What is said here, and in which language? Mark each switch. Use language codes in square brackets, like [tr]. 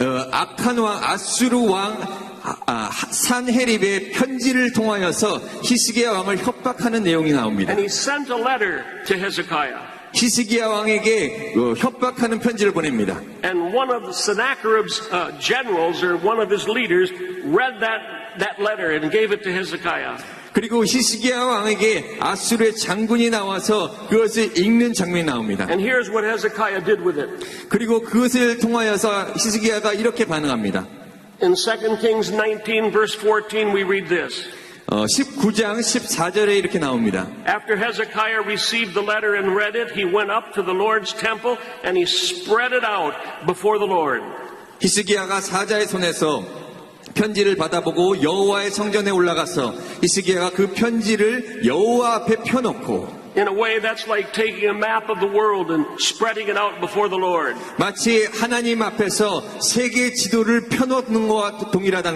[ko] 악한 왕 아수르 왕 산헤립의 편지를 통하여서 히스기야 왕을 협박하는 내용이 나옵니다. [en] And he sent a letter to Hezekiah. [ko] 히스기야 왕에게 협박하는 편지를 보냅니다. [en] And one of Sennacherib's generals or one of his leaders read that letter and gave it to Hezekiah. [ko] 그리고 히스기야 왕에게 아수르의 장군이 나와서 그것을 읽는 장면이 나옵니다. [en] And here's what Hezekiah did with it. [ko] 그리고 그것을 통하여서 히스기야가 이렇게 반응합니다. [en] In 2 Kings 19 verse 14 we read this. [ko] 19장 14절에 이렇게 나옵니다. [en] After Hezekiah received the letter and read it, he went up to the Lord's temple and he spread it out before the Lord. [ko] 히스기야가 사자의 손에서 편지를 받아보고 여호와의 성전에 올라가서 히스기야가 그 편지를 여호와 앞에 펴놓고 [en] In a way, that's like taking a map of the world and spreading it out before the Lord. [ko] 마치 하나님 앞에서 세계 지도를 펴놓는 것과 동일하다는